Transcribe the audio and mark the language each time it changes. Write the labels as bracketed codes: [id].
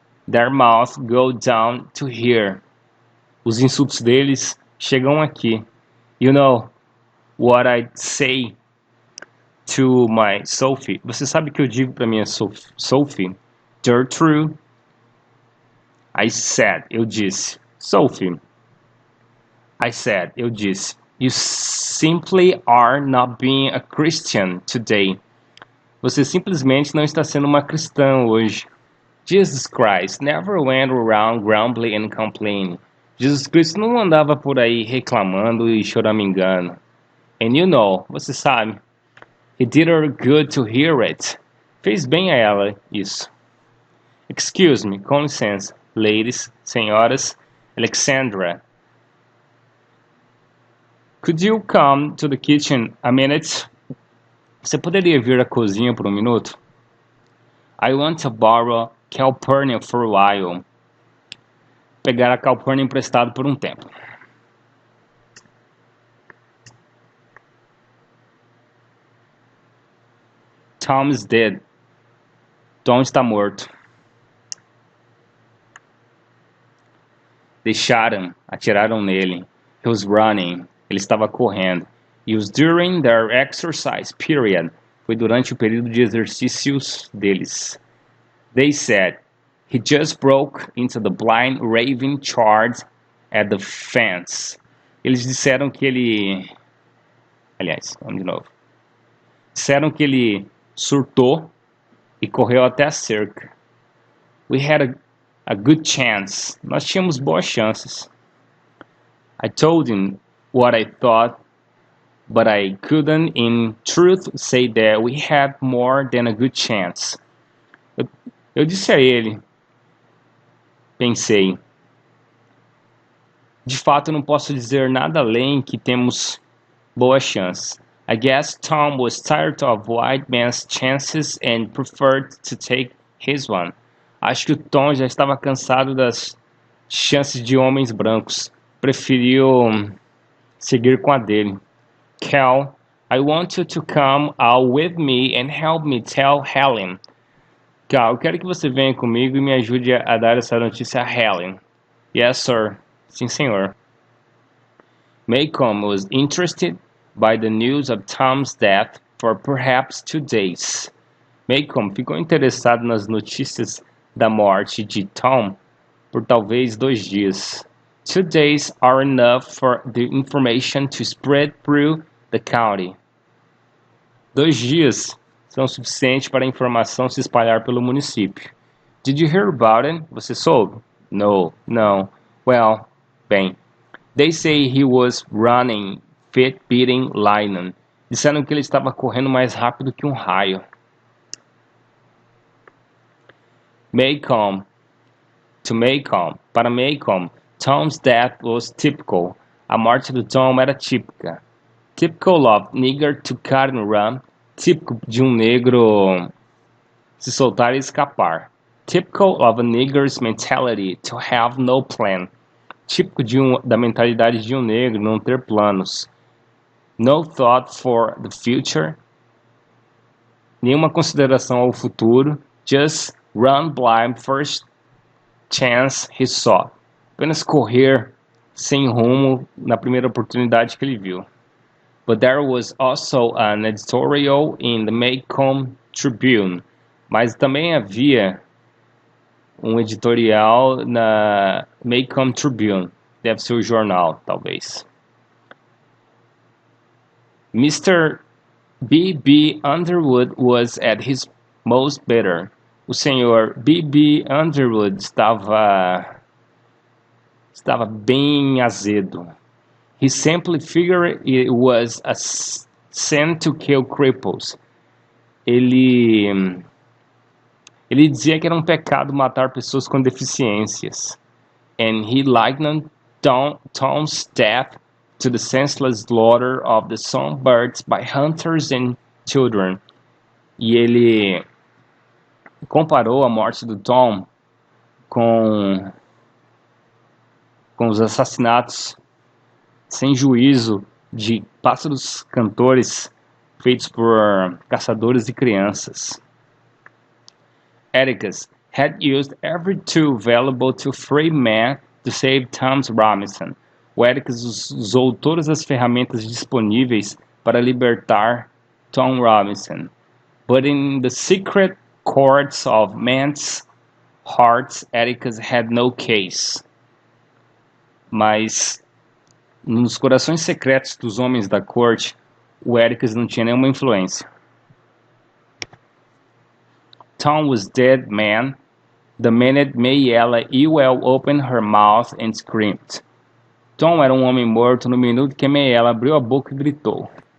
[en] Their mouths go down to here. [pt] Os insultos deles chegam aqui. [en] You know what I'd say to my Sophie. [pt] Você sabe o que eu digo para minha Sophie? [en] Gertrude. I said, [pt] eu disse. [en] Sophie. I said, [pt] eu disse. [en] You simply are not being a Christian today. [pt] Você simplesmente não está sendo uma cristã hoje. [en] Jesus Christ never went around grumbling and complaining. [pt] Jesus Cristo não andava por aí reclamando e choramingando. [en] And you know, [pt] você sabe, [en] he did her good to hear it. [pt] Fez bem a ela isso. [en] Excuse me, [pt] com licença, [en] ladies, [pt] senhoras, Alexandra. [en] Could you come to the kitchen a minute? [pt] Você poderia vir à cozinha por um minuto? [en] I want to borrow Calpurnia for a while. [pt] Pegar a Calpurnia emprestado por um tempo. [en] Tom is dead. [pt] Tom está morto. [en] They shot him. [pt] Atiraram nele. [en] He was running. [pt] Ele estava correndo. [en] It was during their exercise period. [pt] Foi durante o período de exercícios deles. [en] They said, he just broke into the blind raving charge at the fence. [pt] Eles disseram que ele... Aliás, vamos de novo. Disseram que ele surtou e correu até a cerca. [en] We had a good chance. [pt] Nós tínhamos boas chances. [en] I told him what I thought, but I couldn't in truth say that we had more than a good chance. [pt] Eu disse a ele, pensei, de fato não posso dizer nada além que temos boas chances. [en] I guess Tom was tired of white man's chances and preferred to take his one. [pt] Acho que o Tom já estava cansado das chances de homens brancos. Preferiu seguir com a dele. [en] Cal, I want you to come out with me and help me tell Helen. [pt] Cal, eu quero que você venha comigo e me ajude a dar essa notícia a Helen. [en] Yes, sir. [pt] Sim, senhor. [en] Malcolm was interested by the news of Tom's death for perhaps 2 days. [pt] Malcolm ficou interessado nas notícias da morte de Tom por talvez 2 dias. [en] 2 days are enough for the information to spread through the county. [pt] 2 dias são suficientes para a informação se espalhar pelo município. [en] Did you hear about it? [pt] Você soube? [en] No, [pt] não. [en] Well, [pt] bem, [en] they say he was running fit beating lightning. [pt] Disseram que ele estava correndo mais rápido que um raio. [en] Malcolm. To Malcolm. [pt] Para Malcolm, [en] Tom's death was typical. [pt] A morte do Tom era típica. [en] Typical of nigger to cut and run. [pt] Típico de um negro se soltar e escapar. [en] Typical of a nigger's mentality to have no plan. [pt] Típico da mentalidade de um negro não ter planos. [en] No thought for the future. [pt] Nenhuma consideração ao futuro. [en] Just run blind first chance he saw. [pt] Apenas correr sem rumo na primeira oportunidade que ele viu. [en] But there was also an editorial in the Macomb Tribune. [pt] Mas também havia um editorial na Macomb Tribune. Deve ser o jornal, talvez. [en] Mr. B.B. Underwood was at his most bitter. [pt] O senhor B.B. Underwood estava bem azedo. [en] He simply figured it was a sin to kill cripples. [pt] Ele dizia que era um pecado matar pessoas com deficiências. [en] And he likened Tom's death to the senseless slaughter of the songbirds by hunters and children. [pt] E ele comparou a morte do Tom com os assassinatos sem juízo de pássaros cantores feitos por caçadores e crianças. [en] Atticus had used every tool available to free men to save Thomas Robinson. [pt] O Atticus usou todas as ferramentas disponíveis para libertar Tom Robinson. [en] But in the secret courts of men's hearts, Atticus had no case. [pt] Mas nos corações secretos dos homens da corte, o Atticus não tinha nenhuma influência. [en] Tom was dead man the minute Mayella Ewell opened her mouth and screamed. [pt] Tom era um homem morto no minuto que Mayella abriu a boca e gritou.